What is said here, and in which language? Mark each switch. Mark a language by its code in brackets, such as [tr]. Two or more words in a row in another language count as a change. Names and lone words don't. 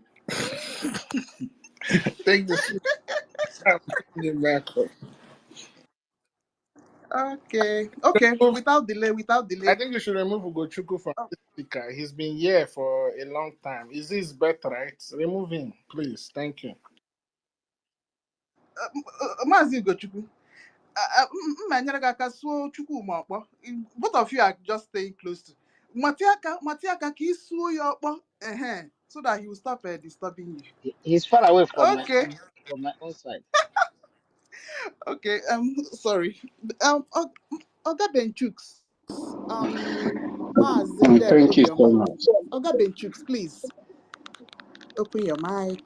[en] Take the sweet and bring it back up. Okay. Without I delay. think you should remove Ugochukwu from Oh, this speaker. He's been here for a long time. Is this birthright? Remove him, please. Thank you. [ig] Maazị Ugochukwu. Mma nyere gị aka suo Chukwuma ọkpọ. [en] Both of you are just staying close to. [ig] Matiaka ka ị suo ya ọkpọ. [en] So that he will stop disturbing you. He's far away Okay. from my own side. Okay. Sorry. Oga Benchooks. Maazị Thank you so Obioma. much. Oga Benchooks, please open your mic.